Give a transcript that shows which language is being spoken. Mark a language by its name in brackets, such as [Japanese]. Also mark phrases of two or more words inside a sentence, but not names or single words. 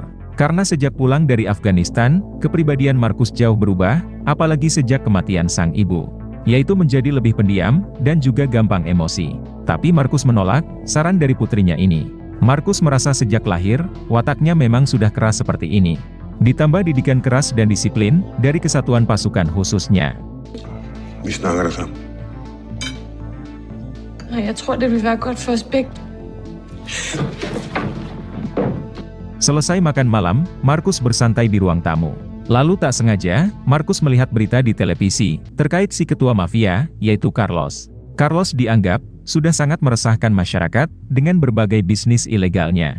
[Indonesian] Karena sejak pulang dari Afghanistan, kepribadian Markus jauh berubah, apalagi sejak kematian sang ibu. Yaitu menjadi lebih pendiam, dan juga gampang emosi. Tapi Markus menolak, saran dari putrinya ini. Markus merasa sejak lahir, wataknya memang sudah keras seperti ini. Ditambah didikan keras dan disiplin, dari kesatuan pasukan khususnya. [Danish] Vi snakker der sammen. Jeg tror, det vil være godt for os begge. [Indonesian] Selesai makan malam, Markus bersantai di ruang tamu. Lalu tak sengaja, Markus melihat berita di televisi, terkait si ketua mafia, yaitu Carlos. Carlos dianggap, sudah sangat meresahkan masyarakat, dengan berbagai bisnis ilegalnya.